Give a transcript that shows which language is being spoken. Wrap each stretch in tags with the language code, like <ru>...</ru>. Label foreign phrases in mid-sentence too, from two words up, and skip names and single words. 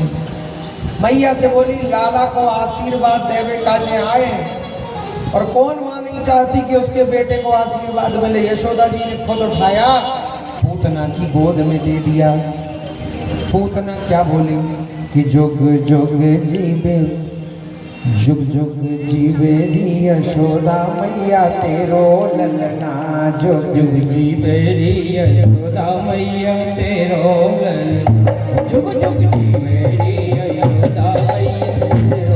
<hi>मैया से बोली लाला को आशीर्वाद देवे काजे आए। और कौन मां नहीं चाहती कि उसके बेटे को आशीर्वाद मिले? यशोदा जी ने खुद उठाया, पूतना की गोद में दे दिया। पूतना क्या बोली कि</hi> <bra>जुग जुग जीवे, जुग जुग जीवे री यशोदा मैया तेरो ललना, जुग जुग जीवे री यशोदा मैया तेरो ललना, जुग जुग जीवे री यशोदा मैया तेरो</bra>